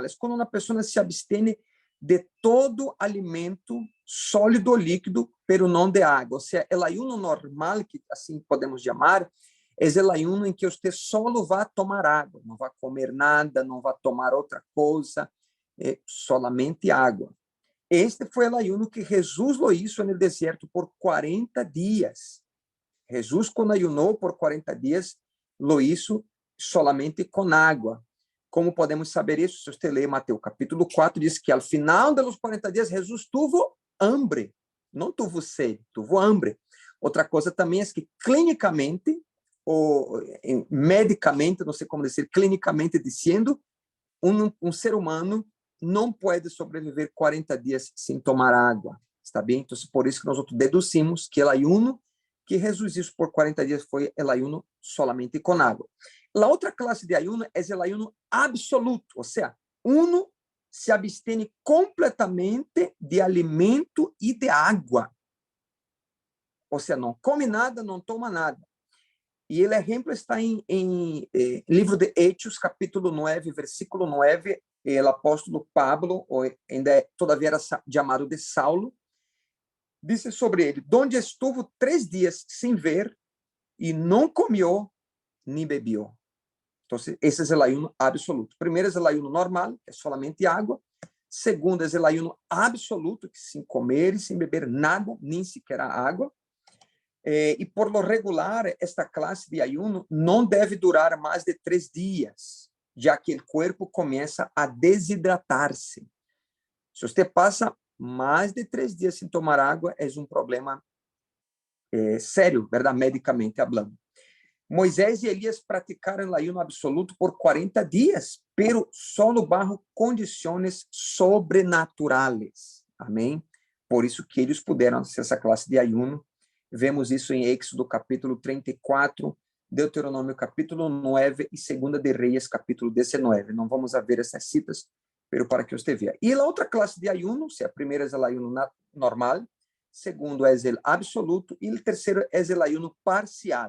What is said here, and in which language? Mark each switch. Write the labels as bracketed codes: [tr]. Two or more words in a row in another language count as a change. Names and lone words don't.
[pt] É quando uma pessoa se abstém de todo alimento sólido ou líquido, pero não de água. Ou seja, o ayuno normal, que assim podemos chamar, é o ayuno em que você só vai tomar água, não vai comer nada, não vai tomar outra coisa, solamente água. Este foi o ayuno que Jesus [es] lo hizo [pt] no deserto por 40 dias. Jesus, quando ayunou por 40 dias, [es] lo hizo solamente [pt] com água. Como podemos saber isso? Se você ler Mateus capítulo 4, diz que ao final dos 40 dias, Jesus [es] tuvo hambre. Não tuvo sede, tuvo hambre. [pt] Outra coisa também é que clinicamente, ou medicamente, não sei como dizer, clinicamente dizendo, um ser humano não pode sobreviver 40 dias sem tomar água. Está bem? Então, por isso que nós deduzimos que o ayuno que Jesus hizo por 40 dias foi o ayuno solamente com água. A outra classe de ayuno é o ayuno absoluto, ou seja, uno se abstém completamente de alimento e de água. Ou seja, não come nada, não toma nada. E o exemplo está em livro de Hechos, capítulo 9, versículo 9, o apóstolo Pablo, ou ainda todavia era chamado de Saulo, disse sobre ele, [es] donde estuvo [pt] 3 dias sem ver, e não comeu, nem bebeu. Então, esse é o ayuno absoluto. Primeiro é o ayuno normal, que é solamente água. Segundo é o ayuno absoluto, que sem comer e sem beber nada, nem sequer água. E [es] por lo regular, [pt] esta classe de ayuno não deve durar mais de 3 dias, já que o corpo começa a desidratar-se. Se você passa mais de 3 dias sem tomar água, é um problema sério, verdade? Medicamente falando. Moisés e Elias praticaram o ayuno absoluto por 40 dias, [es] pero solo bajo [pt] condições sobrenaturais. Amém? Por isso que eles puderam ser essa classe de ayuno. Vemos isso em Êxodo capítulo 34, Deuteronômio capítulo 9 e 2 de Reis capítulo 19. Não vamos ver essas citas, [es] pero para que [pt] você veja. E a outra classe de ayuno, a primeira é o ayuno normal, segundo é o absoluto e o terceiro é o ayuno parcial.